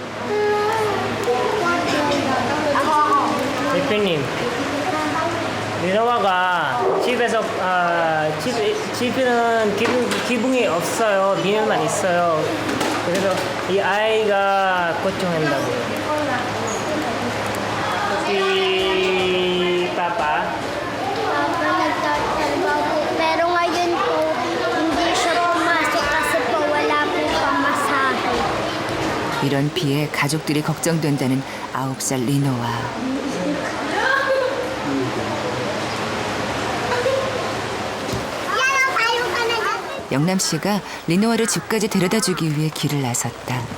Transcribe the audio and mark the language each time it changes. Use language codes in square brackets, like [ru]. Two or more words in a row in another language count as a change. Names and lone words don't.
[ko] 대표님, 리노아가 집에서 집에는 기분이 없어요. 비늘만 있어요. 그래서 이 아이가 걱정한다고요. [tl] Si Papa. Papa nagtatrabaho. Pero ngayon po, hindi siya pumasok kasi po wala po pamasahe. [ko] 이런 비에 가족들이 걱정된다는 9살 리노아. 영남 씨가 리노아를 집까지 데려다주기 위해 길을 나섰다.